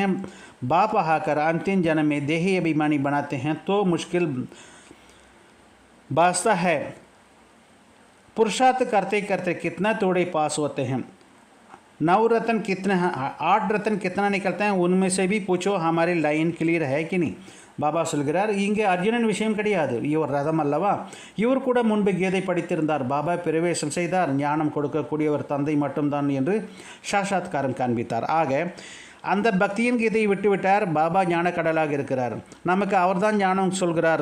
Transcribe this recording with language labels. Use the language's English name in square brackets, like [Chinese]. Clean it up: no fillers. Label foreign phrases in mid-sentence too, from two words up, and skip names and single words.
[Hindi] बाप आकर अंतिम जन्म में देही अभिमानी बनाते हैं तो मुश्किल बास्ता है. पुरुषार्थ करते करते कितना तोड़े पास होते हैं. 9 रत्न कितने, 8 रत्न कितना निकलते हैं, उनमें से भी पूछो. हमारी [English] line clear [Hindi] है कि नहीं? [Tamil] பாபா சொல்கிறார், இங்கே அர்ஜுனன் விஷயம் கிடையாது. இவர் ரதம் அல்லவா? இவர் கூட முன்பு கீதை படித்திருந்தார். பாபா பிரவேசம் செய்தார். ஞானம் கொடுக்கக்கூடியவர் தந்தை மட்டும்தான் என்று சாட்சாத்காரம் காண்பித்தார். ஆக அந்த பக்தியின் கீதையை விட்டுவிட்டார். பாபா ஞானக்கடலாக இருக்கிறார். நமக்கு அவர்தான் ஞானம் சொல்கிறார்.